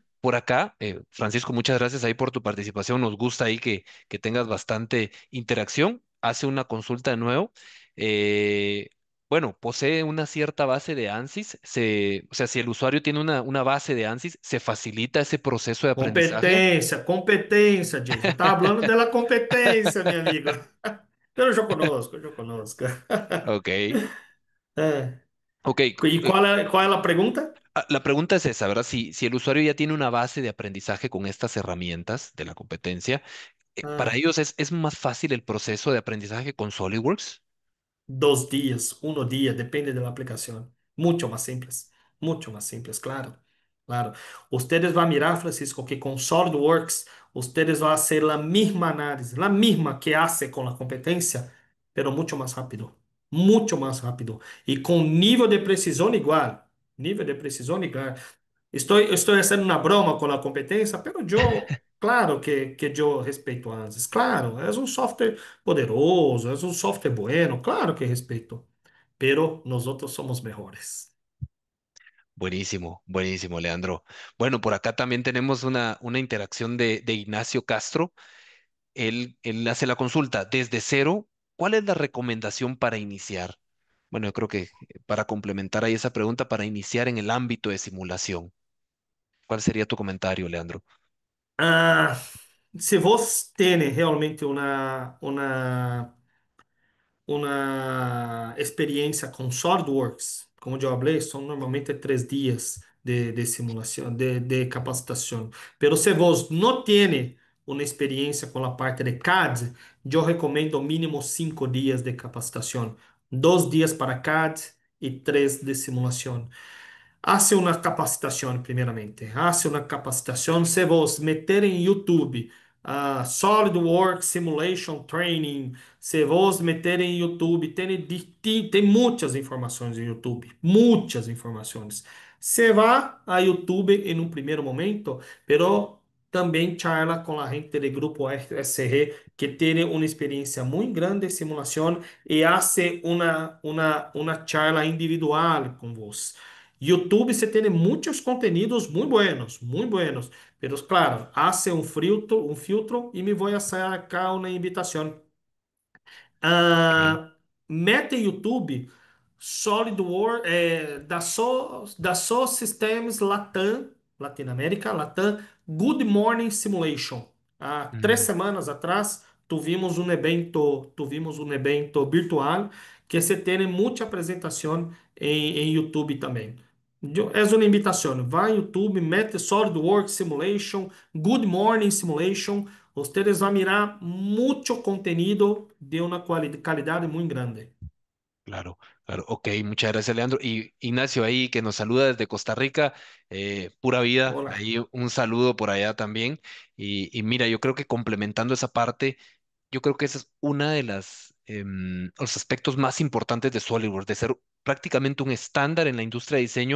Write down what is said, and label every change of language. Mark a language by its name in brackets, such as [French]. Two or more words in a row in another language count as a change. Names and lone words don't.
[Spanish] Por acá, Francisco, muchas gracias ahí por tu participación. Nos gusta ahí que tengas bastante interacción. Hace una consulta de nuevo. Eh, bueno, posee una cierta base de ANSYS. O sea, si el usuario tiene una base de ANSYS, ¿se facilita ese proceso de aprendizaje? [Portuguese] Competência, Jason. Tá falando da competência, meu amigo. Eu já conosco. Ok, É. ok. E qual é a pergunta? [Spanish] La pregunta es esa, ¿verdad? Si el usuario ya tiene una base de aprendizaje con estas herramientas de la competencia, para Ah, ellos es más fácil el proceso de aprendizaje con SolidWorks. [Portuguese] 2 días, 1 día, depende da aplicação. Muito mais simples, claro. Claro. Ustedes vão mirar, Francisco, que com SolidWorks, ustedes vão fazer a mesma análise, a mesma que hace com a competência, pero muito mais rápido. Muito mais rápido. E com nível de precisão igual. Nível de precisão igual. Estou fazendo uma broma com a competência, pero eu, claro que eu respeito ANSYS. Claro, é um software poderoso, é um software bueno, claro que respeito. [Spanish] Pero nosotros somos mejores. Buenísimo, buenísimo, Leandro. Bueno, por acá también tenemos una interacción de Ignacio Castro. Él hace la consulta desde cero. ¿Cuál es la recomendación para iniciar? Bueno, yo creo que para complementar ahí esa pregunta, para iniciar en el ámbito de simulación, ¿cuál sería tu comentario, Leandro? [Portuguese] Ah, se você tem realmente uma experiência com SolidWorks, como eu falei, são normalmente 3 dias de simulação, de capacitação. Mas se você não tem uma experiência com a parte de CAD, eu recomendo mínimo 5 dias de capacitação. 2 dias para CAD e 3 de simulação. [Spanish] Hace una capacitación primeramente. Hace una capacitación. Se vos meter en YouTube, SolidWorks Simulation Training, [Portuguese] se vos meter em YouTube, tem muitas informações em YouTube. Muitas informações. Se vá a YouTube em um primeiro momento, pero também charla com a gente do grupo SR que tem uma experiência muito grande de simulação e hace uma charla individual com vos. YouTube você tem muitos conteúdos muito buenos, pero claro, hace um filtro e me vou a sacar uma invitação. Ok. Ah, mete YouTube SolidWorks, da Systems Latam, Latinoamérica, Latam, Good Morning Simulation. Há três Mm, semanas atrás, tuvimos um evento virtual que se tem muita apresentação em YouTube também. É uma invitação. Vai no YouTube, mete SolidWorks Simulation, Good Morning Simulation. Vocês vão mirar muito conteúdo de uma qualidade muito grande. claro, claro. [Spanish] Ok, muchas gracias, Leandro. Y Ignacio ahí que nos saluda desde Costa Rica, pura vida, [Portuguese] Olá. [Spanish] ahí un saludo por allá también. Y mira, yo creo que complementando esa parte, yo creo que esa es una de los aspectos más importantes de SolidWorks, de ser prácticamente un estándar en la industria de diseño.